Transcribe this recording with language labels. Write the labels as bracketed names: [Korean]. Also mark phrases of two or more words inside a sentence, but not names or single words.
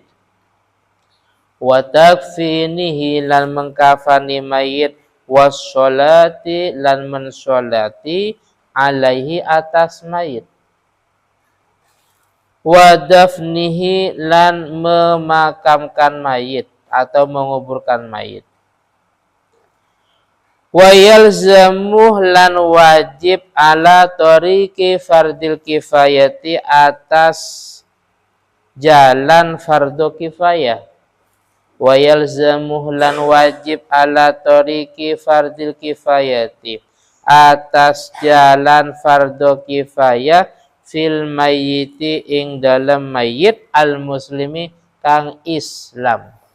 [Arabic] Wa takfinihi [Indonesian] lan mengkafani mayit wassolati lan mensolati alaihi atas mayit. [Arabic] Wa dafnihi [Indonesian] lan memakamkan mayit atau menguburkan mayit. [Arabic] Wa yalzamuh [Indonesian] lan wajib [Arabic] ala tariqi fardil kifayati [Indonesian] atas jalan fardu kifayah. [Arabic] Wa yalzamuh [Indonesian] lan wajib [Arabic] ala tariqi fardil kifayati [Indonesian] atas jalan fardu kifayah [Arabic] fil mayyiti [Indonesian] ing dalam mayit [Arabic] al muslimi [Indonesian] kang Islam.